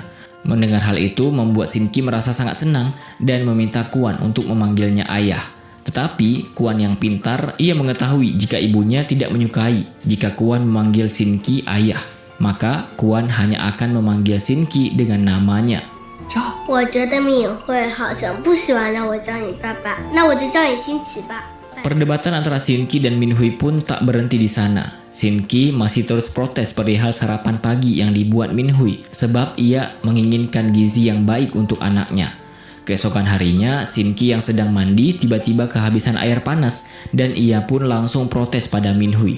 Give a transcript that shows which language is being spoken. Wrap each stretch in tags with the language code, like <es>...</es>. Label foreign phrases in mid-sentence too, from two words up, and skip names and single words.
<id>Mendengar hal itu membuat Shin Ki merasa sangat senang dan meminta Kwon untuk memanggilnya ayah. Tetapi Kwon yang pintar, ia mengetahui jika ibunya tidak menyukai jika Kwon memanggil Shin Ki ayah. Maka Kwon hanya akan memanggil Shin Ki dengan namanya.</id> <zh>我觉得敏慧好像不喜欢让我叫你爸爸，那我就叫你新奇吧。</zh> <id>Perdebatan antara Shin Ki dan Min Hui pun tak berhenti di sana. Shin Ki masih terus protes perihal sarapan pagi yang dibuat Min Hui sebab ia menginginkan gizi yang baik untuk anaknya. Keesokan harinya, Shin Ki yang sedang mandi tiba-tiba kehabisan air panas dan ia pun langsung protes pada Min Hui.</id>